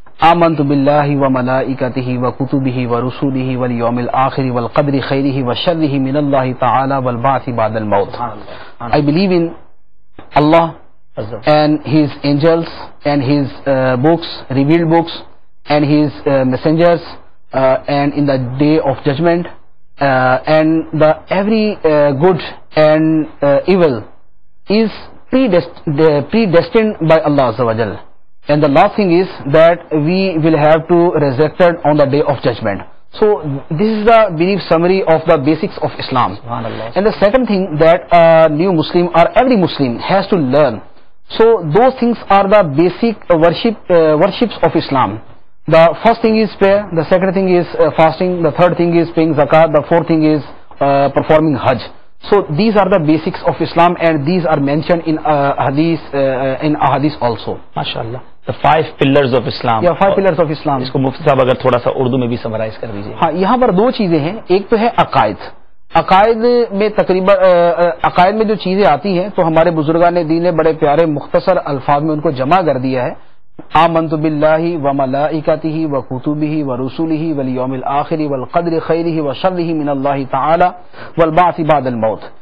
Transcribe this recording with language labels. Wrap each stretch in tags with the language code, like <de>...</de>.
<ar>آمنت باللہ وملائکتہ وکتبہ ورسولہ والیوم الآخر والقدر خیرہ وشرہ من اللہ تعالی والبعث بعد الموت.</ar> <en>I believe in Allah and His angels and His books, revealed books, and His messengers, and in the day of judgment, and the every good and evil is predestined by Allah Azza wa Jal. And the last thing is that we will have to resurrected on the day of judgment. So this is the brief summary of the basics of Islam. And the second thing that a new Muslim or every Muslim has to learn. So those things are the basic worships of Islam. The first thing is prayer, the second thing is fasting, the third thing is paying zakat, the fourth thing is performing Hajj. So these are the basics of Islam, and these are mentioned in hadith also. MashaAllah. The 5 pillars of Islam. Yeah, 5 pillars of Islam.</en> <ur>اس کو مفتی صاحب اگر تھوڑا سا اردو میں بھی summarize کر دیجیے. ہاں، یہاں پر 2 چیزیں ہیں. ایک تو ہے عقائد. عقائد میں تقریباً عقائد میں جو چیزیں آتی ہیں تو ہمارے بزرگان دین نے بڑے پیارے مختصر الفاظ میں ان کو جمع کر دیا ہے.</ur> <ar>آمنت باللہ وملائکتہ وکتبہ ورسولہ والیوم الآخر والقدر خیرہ وشرہ من اللہ تعالی والبعث بعد الموت.</ar>